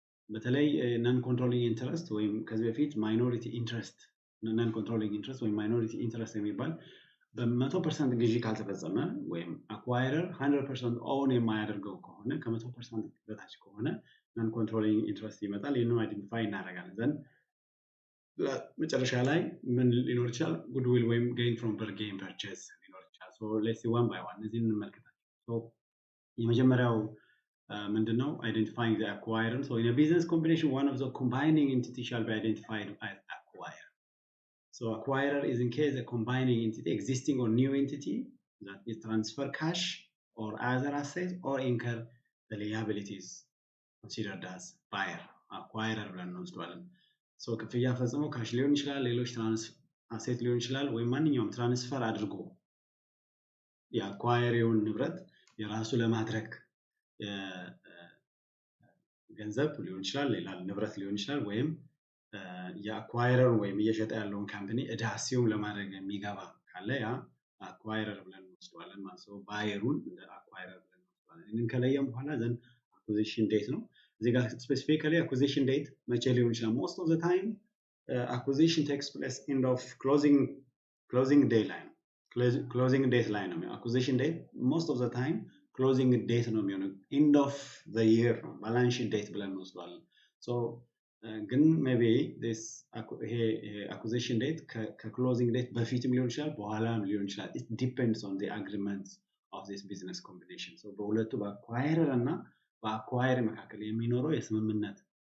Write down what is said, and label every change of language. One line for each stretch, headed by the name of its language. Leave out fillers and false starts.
Amharic: በተለይ non controlling interest ወይም ከዚህ በፊት minority interest non controlling interest ወይም minority interest የሚባል በ100% ግዢ ካልተፈጸመ ወይም acquirer 100% own የማያደርገው ከሆነ ከ100% በታች ከሆነ non controlling interest ይመጣል። ይሄንን አይደንቲፋይ እናደርጋለን። ዘን መጨረሻ ላይ ምን ሊኖር ይችላል? ጉድዊል ወይም gain from bargain purchase ሊኖር ይችላል።
English: let's see one by one
Amharic: እዚህን እንመልከታቸው። የመጀመሪያው ምንድነው?
English: identifying the acquirer። in a business combination one of the combining entity shall be identified as acquirer. Acquirer is in case a combining entity existing or new entity that is transfer cash or other assets or incur the liabilities considered as buyer.
Amharic: Acquirer ብለን እንወስደዋለን። ክፍያ ፈጽሞ ካሽ ሊሆን ይችላል፣ ሌሎች አሴት ሊሆን ይችላል፣ ወይ ማንኛውም ትራንስፈር አድርጎ የአኳየሪውን ንብረት የራሱ ለማድረግ ገንዘብ ሊሆን ይችላል፣ ሌላ ንብረት ሊሆን ይችላል፣ ወይም የአኳይረር ወይም እየሸጠ ያለውን ካምፓኒ እዳ አሲዩም ለማድረግ የሚገባ ካለ ያ አኳይረር ብለን እንወስደዋለን ማለት ነው። ባየሩን እንደ አኳይረር ብለን እንወስደዋለን። ይህንን ከለየም በኋላ ዘንድ አኩዚሽን ዴት ነው። እዚህ ጋር ስፔሲፊካሊ አኩዚሽን ዴት መቼ ሊሆን ይችላል?
English: ሞስት ኦፍ ዘ ታይም acquisition takes place end of closing day line closing date line ነው acquisition date most of the time closing date ነው የሚሆነው end of the year ነው balance sheet date ብለን እንወስደዋለን so ግን maybe this acquisition date
Amharic: ከclosing date በፊትም ሊሆን ይችላል
English: በኋላም ሊሆን ይችላል it depends on the agreements of this business combination so
Amharic: በሁለቱ በአኳየር እና በአኳየር መካከል የሚኖረው የስምምነት